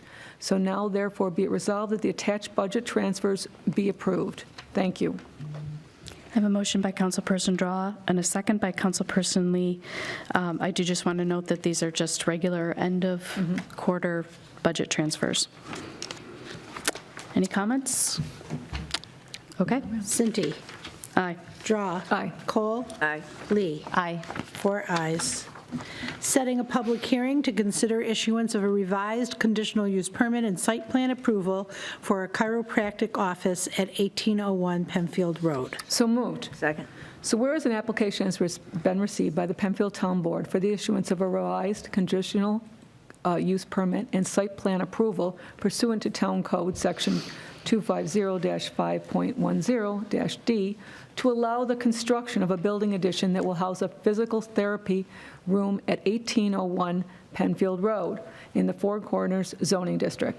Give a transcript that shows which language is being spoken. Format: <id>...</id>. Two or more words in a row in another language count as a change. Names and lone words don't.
<en>So now therefore be it resolved that the attached budget transfers be approved. Thank you. I have a motion by Councilperson Drawe and a second by Councilperson Lee. I do just want to note that these are just regular end-of-quarter budget transfers. Any comments? Okay. Cinti, Aye. Drawe. Aye. Kohl. Aye. Lee. Aye. 4 ayes, Setting a public hearing to consider issuance of a revised conditional use permit and site plan approval for a chiropractic office at 1801 Penfield Road. So moved. Second. So whereas an application has been received by the Penfield Town Board for the issuance of a revised conditional use permit and site plan approval pursuant to Town Code Section 250-5.10-D to allow the construction of a building addition that will house a physical therapy room at 1801 Penfield Road in the Four Corners zoning district.</en>